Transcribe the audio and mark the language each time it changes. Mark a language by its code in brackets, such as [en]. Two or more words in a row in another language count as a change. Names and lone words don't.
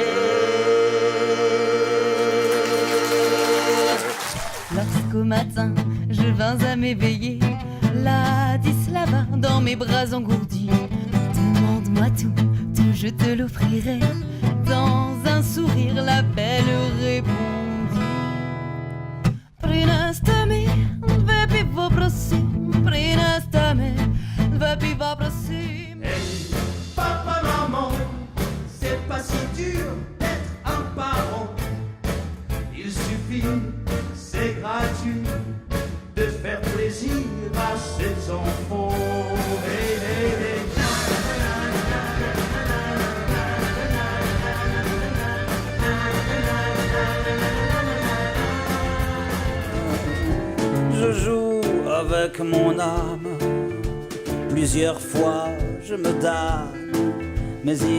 [fr] Lorsqu'au matin je vins à m'éveiller, Ladislava dans mes bras engourdis, demande-moi tout, je te l'offrirai. Dans un sourire la belle répondit: [cs] Prinastami, dve pivo prosim, Prinastami, dve pivo prosim. [fr] Hey, papa, maman, c'est pas si dur d'être un parent. Il suffit, c'est gratuit, de faire plaisir à ses enfants. Hey, hey, hey. Je joue avec mon âme, plusieurs fois je me damne, mais il